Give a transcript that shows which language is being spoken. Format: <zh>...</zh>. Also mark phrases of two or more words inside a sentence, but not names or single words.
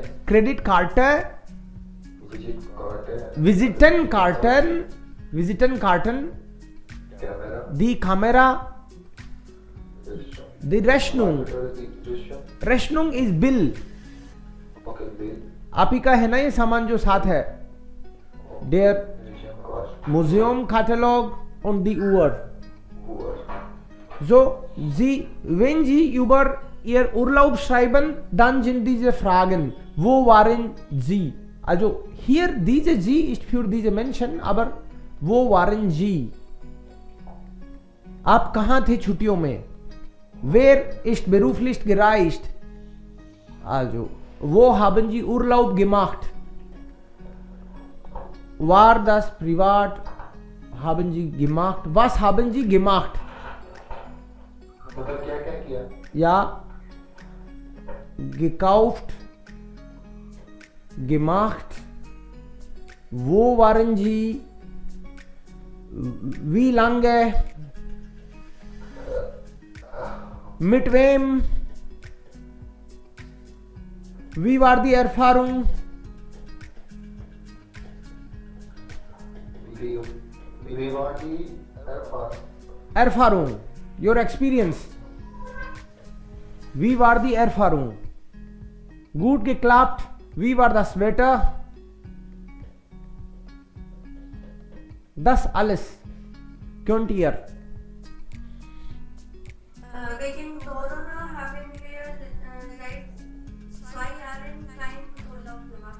<de>Kreditkarte, Visitenkarten, Camera, die Kamera, die Rechnung. Rechnung ist Bill. Okay, bill,</de> <hi>आप ही का है ना ये सामान जो साथ है.</hi> <de>Der cost, Museum Katalog und die Uhr. So, wenn Sie über Ihr Urlaub schreiben, dann sind diese Fragen. Wo waren Sie? Also hier diese Sie ist für diese Menschen, aber wo waren Sie?</de> <hi>आप कहाँ थे छुट्टियों में?</hi> <de>Wer ist beruflich gereist? Also, wo haben Sie Urlaub gemacht? War das privat? Haben Sie gemacht? Was haben Sie gemacht?</de> <hi>मतलब क्या क्या किया?</hi> <de>Ja, gekauft, gemacht. Wo waren Sie? Wie lange? Mit wem? Wie war die Erfahrung? Wie war die Erfahrung.</de> <en>Your experience.</en> <de>Wie war die Erfahrung? Gut geklappt. Wie war das Wetter? Das alles könnt ihr. Wegen Corona haben wir seit 2 Jahren keinen Urlaub gemacht.</de>